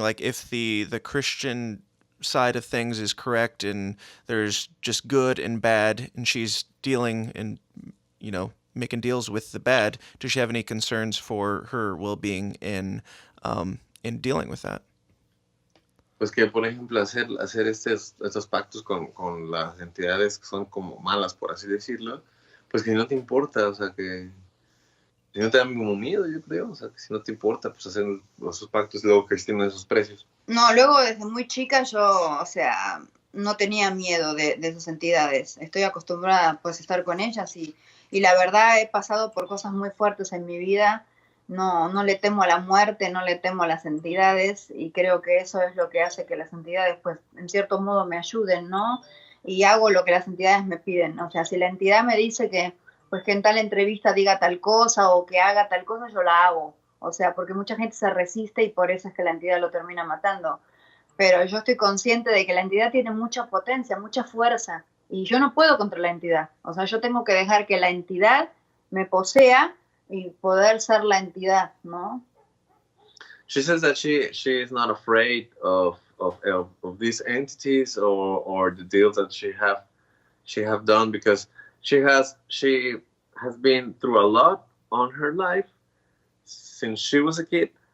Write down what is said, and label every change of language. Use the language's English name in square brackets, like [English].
[English] Like, if the Christian side of things is correct and there's just good and bad, and she's dealing and making deals with the bad, does she have any concerns for her well-being in dealing with that? [Spanish] pues que por ejemplo hacer estos pactos con las entidades que son como malas, por así decirlo, pues que no te importa, o sea, que si no te da como miedo, yo creo, o sea, que si no te importa, pues hacer esos pactos luego que estimen esos precios. No, luego desde muy chica yo, o sea, no tenía miedo de esas entidades. Estoy acostumbrada pues a estar con ellas y la verdad he pasado por cosas muy fuertes en mi vida. No, no le temo a la muerte, no le temo a las entidades y creo que eso es lo que hace que las entidades pues en cierto modo me ayuden, ¿no? Y hago lo que las entidades me piden. O sea, si la entidad me dice que pues que en tal entrevista diga tal cosa o que haga tal cosa, yo la hago. O sea, porque mucha gente se resiste y por eso es que la entidad lo termina matando. Pero yo estoy consciente de que la entidad tiene mucha potencia, mucha fuerza, y yo no puedo contra la entidad. O sea, yo tengo que dejar que la entidad me posea y poder ser la entidad, ¿no? [English] She says that she is not afraid of these entities or the deals that she have done because she has been through a lot on her life since she was a kid.